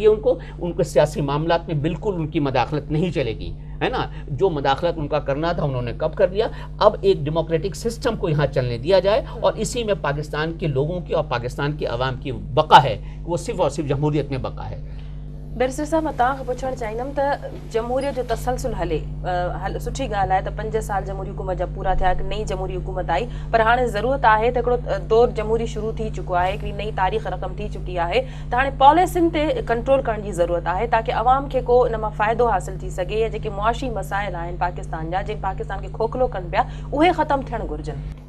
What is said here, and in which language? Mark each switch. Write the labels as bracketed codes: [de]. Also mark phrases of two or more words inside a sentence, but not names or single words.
[ur] ان کو سیاسی معاملات میں بالکل ان کی مداخلت نہیں چلے گی، ہے نا. جو مداخلت ان کا کرنا تھا انہوں نے کب کر لیا. اب ایک ڈیموکریٹک سسٹم کو یہاں چلنے دیا جائے، اور اسی میں پاکستان کے لوگوں کی اور پاکستان کے عوام کی بقا ہے، وہ صرف اور صرف جمہوریت میں بقا ہے. [sd] بیرسٹر صاحب मां तव्हांखां पुछणु चाहींदमि त जमहूरियत जो तसलसल हले सुठी ॻाल्हि आहे त 5 साल जमहूरी हुकूमत जा पूरा थिया, हिकु नई जमहूरी हुकूमत आई, पर हाणे ज़रूरत आहे त हिकिड़ो दौर जमहूरी शुरू थी चुको आहे, हिकिड़ी नई तारीख़ रक़म थी चुकी आहे, त हाणे पॉलिसियुनि ते कंट्रोल करण जी ज़रूरत आहे ताकी अवाम खे को इन मां फ़ाइदो हासिल थी सघे, या जेके मुआशी मसाइल आहिनि पाकिस्तान जा जिन पाकिस्तान खे खोखलो कनि पिया उहे ख़तमु थियणु घुरिजनि.